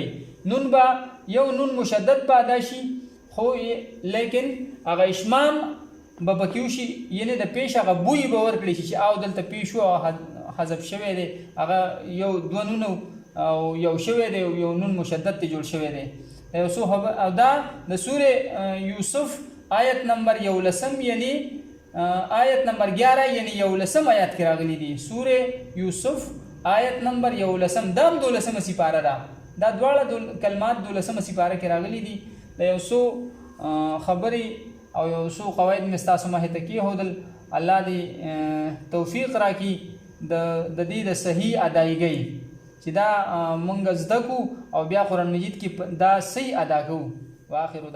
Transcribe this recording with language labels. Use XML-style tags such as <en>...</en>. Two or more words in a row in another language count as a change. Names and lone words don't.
<ps>نون به یو نون مشدد به ادا شي خو لیکن هغه اشمام به پکې وشي یعنې د پیش هغه بوی به ورکړی شي چې او دلته پیش و او حذف شوی دی هغه یو دوه نونو او یو شوی دی یو نون مشدد ته جوړ شوی دی. او دا د سورې یوسف آیت نمبر 11 یعنی آیت نمبر 11 یعنی 11 آیت کې راغلی دی. سورې یوسف آیت نمبر 11 دا هم 12مه سپاره ده. دا دواړه کلمات 12مه سپاره کې راغلی دي. د یو څو خبرې او یو څو قواعد مې ستاسو مخې ته کېښودل. الله دې توفیق راکړي د دې د صحیح ادایګۍ چې دا مونږ زده کړو او بیا قرآن مجید کې دا صحیح ادا کوو.</ps>